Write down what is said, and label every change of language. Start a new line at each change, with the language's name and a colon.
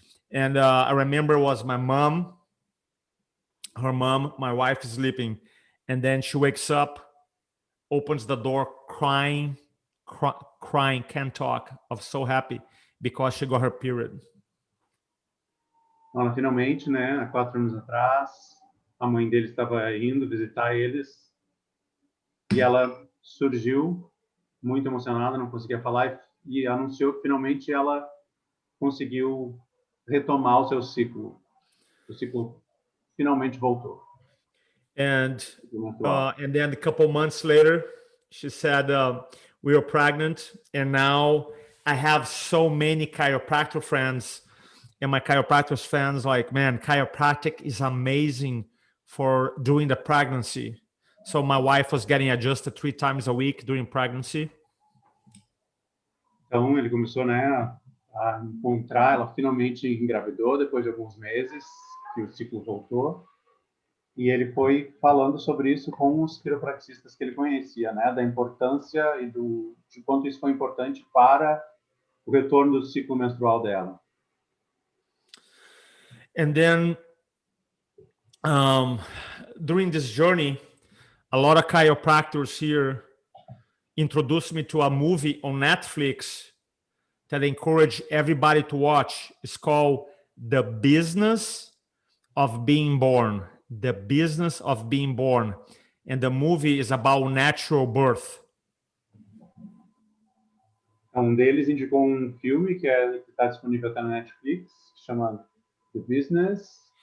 English: And I remember it was my mom, her mom, my wife is sleeping. And then she wakes up, opens the door crying, can't talk. I was so happy because she got her period.
Portuguese: Ela finalmente, né, há 4 anos atrás, a mãe dele estava indo visitar eles e ela surgiu muito emocionada, não conseguia falar e anunciou que finalmente ela conseguiu retomar o seu ciclo. O ciclo finalmente voltou.
English: And then a couple months later, she said, we were pregnant, and now I have so many chiropractor friends, and my chiropractor fans like, man, chiropractic is amazing for during the pregnancy. So my wife was getting adjusted 3 times a week during pregnancy.
Portuguese: Então ele começou, né, a encontrar, ela finalmente engravidou depois de alguns meses que o ciclo voltou. E ele foi falando sobre isso com os quiropraxistas que ele conhecia, né, da importância e de quanto isso foi importante para o retorno do ciclo menstrual dela.
English: And then during this journey, a lot of chiropractors here introduced me to a movie on Netflix that I encourage everybody to watch. It's called The Business of Being Born. The Business of Being Born. And the movie is about natural birth.
Portuguese: Um deles indicou um filme que está disponível até na Netflix, que chama The Business.